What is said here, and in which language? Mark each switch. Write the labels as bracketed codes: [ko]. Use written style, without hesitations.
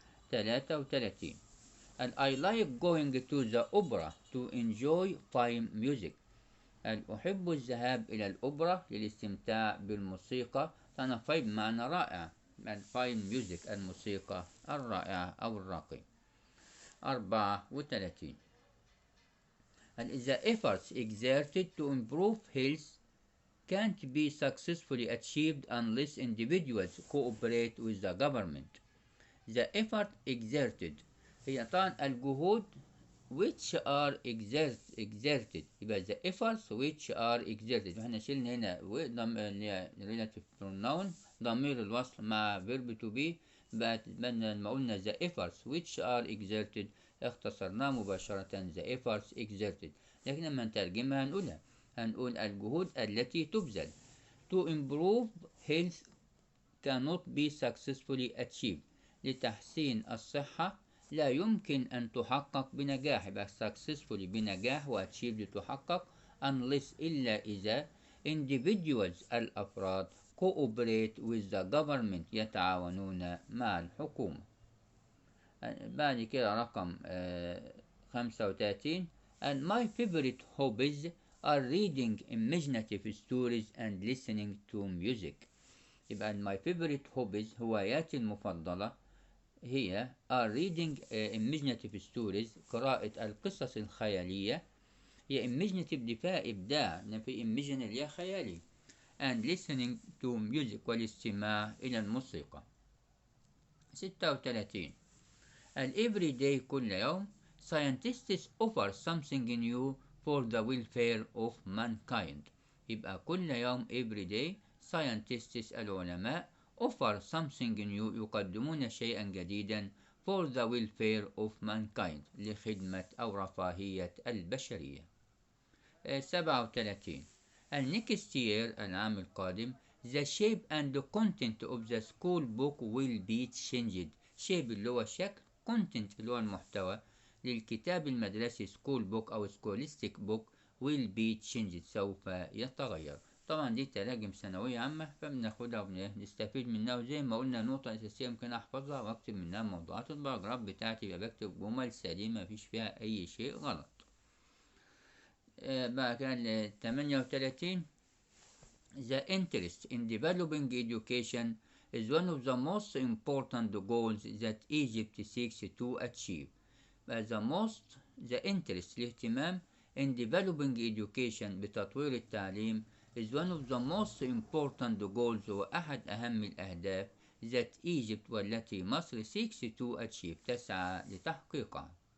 [en] 33. I like going to the opera to enjoy fine music. [ar] أحب الذهاب إلى الأوبرا للاستمتاع بالموسيقى. طبعا fine معنى رائع، [en] fine music [ar] الموسيقى الرائعة أو الراقية. 34. [en] The efforts exerted to improve health can't be successfully achieved unless individuals cooperate with the government. The effort exerted [ar] هي طبعا الجهود [en] which are exerted [ar] يبقى [en] the efforts which are exerted. [ar] احنا شلنا هنا [en] relative pronoun [ar] ضمير الوصل مع [en] verb to be، [ar] بقت لما قلنا [en] the efforts which are exerted [ar] اختصرناه مباشرة [en] the efforts exerted. [ar] لكن لما نترجمها هنقول الجهود التي تبذل. [en] To improve health cannot be successfully achieved [ar] لتحسين الصحة لا يمكن أن تحقق بنجاح. يبقى successfully بنجاح و achieve لتحقق unless إلا إذا individuals الأفراد [en] cooperate with the government [ar] يتعاونون مع الحكومة. بعد كده رقم 35. [en] And my favorite hobbies are reading imaginative stories and listening to music. [ar] يبقى [en] my favorite hobbies [ar] هواياتي المفضلة هي [en] are reading imaginative stories [ar] قراءة القصص الخيالية. هي imaginative دي فيها إبداع، في imagine اللي هي خيالي، [en] and listening to music [ar] والاستماع إلى الموسيقى. [en] 36. And every day [ar] كل يوم [en] scientists offer something new for the welfare of mankind. [ar] يبقى كل يوم [en] every day [ar] scientists العلماء [en] offer something new [ar] يقدمون شيئا جديدا [en] for the welfare of mankind [ar] لخدمة أو رفاهية البشرية. [en] 37. And next year [ar] العام القادم [en] the shape and the content of the school book will be changed. [ar] shape اللي هو الشكل، content اللي هو المحتوى للكتاب المدرسي [en] school book [ar] أو [en] scholastic book will be changed [ar] سوف يتغير. طبعا دي تراجم ثانوية عامة فبناخدها ونستفيد منها، وزي ما قلنا نقطة أساسية ممكن أحفظها وأكتب منها موضوعات الباراجراف بتاعتي، يبقى بكتب جمل سليمة مفيش فيها أي شيء غلط. بقى كان 38. [en] The interest in developing education is one of the most important goals that Egypt seeks to achieve. The interest الاهتمام in developing education [ar] بتطوير التعليم [en] is one of the most important goals [ar] هو أحد أهم الأهداف [en] that Egypt [ar] والتي مصر [en] seeks to achieve [ar] تسعى لتحقيقها.